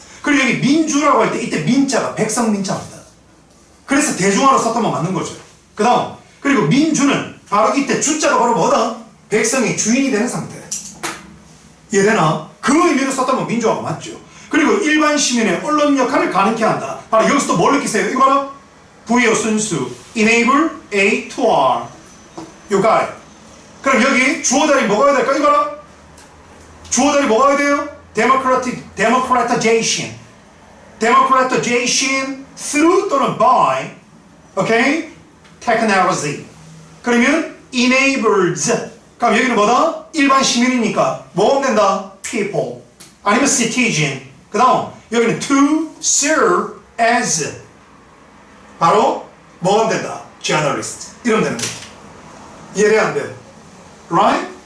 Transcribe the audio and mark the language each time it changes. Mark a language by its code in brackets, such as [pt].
[ko] 그리고 여기 민주라고 할 때 이때 민자가 백성 민자입니다. 그래서 대중화로 썼다면 맞는 거죠. 그 다음, 그리고 민주는 바로 이때 주자가 바로 뭐다? 백성이 주인이 되는 상태. 이해되나? 그 의미로 썼다면 민주화가 맞죠. 그리고 일반 시민의 언론 역할을 가능케 한다. 바로 여기서 또 뭘 느끼세요? 이거 봐라. [en] 부여 순수 enable A to R. You got it. [ko] 그럼 여기 주어 자리 뭐가 해야 될까? 이거 봐라. 주어 자리 뭐가 해야 돼요? [en] democratization. democratization through 또는 by Okay? technology. [ko] 그러면 enables. 그럼 여기는 뭐다? 일반 시민이니까 뭐 하면 된다? people. 아니면 citizen. 그 다음 여기는 [en] to serve as. [ko] 바로 뭐 하면 된다? journalist. 이러면 되는 거야. 이해돼 안 돼? Right?